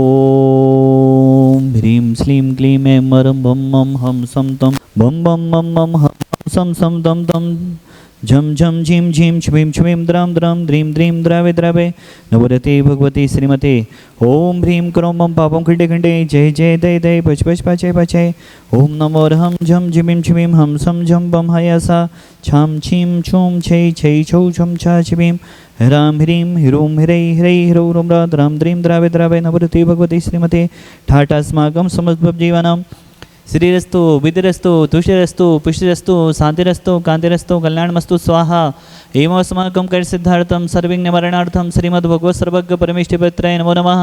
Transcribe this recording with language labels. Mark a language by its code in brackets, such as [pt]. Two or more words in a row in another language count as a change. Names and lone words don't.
[sa] ॐ ह्रीं श्रीं क्लीं ऐं मरं बं मं हम सं तं बं बं मं मं हम सं सं तं तं झं झं झीं झीं छ्वीं छ्वीं द्रां द्रां द्रीं द्रीं द्रावे द्रावे नवरते भगवती श्रीमते ॐ ह्रीं क्रों मं पापं खण्डे खण्डे जय जय दय दय पच पच पचय पचय ॐ नमो रहं झं झिमिं छ्वीं हम सं झं बं हयसा छां छीं छूं छै छै छौ छं छा छ्वीं ह्रां ह्रीं ह्रूं ह्रै ह्रै ह्रौ ह्रुं द्रां द्रीं द्रावे द्रावे नवरते भगवती श्रीमते ठाटास्माकं समस्तजीवानां श्रीरस्तु विधिरस्तु तुष्टिरस्तु पुष्टिरस्तु शांतिरस्तु कांतिरस्तु कल्याणमस्तु स्वाहा एवमस्माकं कर्मसिद्धार्थं सर्वविघ्ननिवारणार्थं श्रीमद्भगवत् सर्वज्ञ परमेष्ठिपत्राय नमो नमः।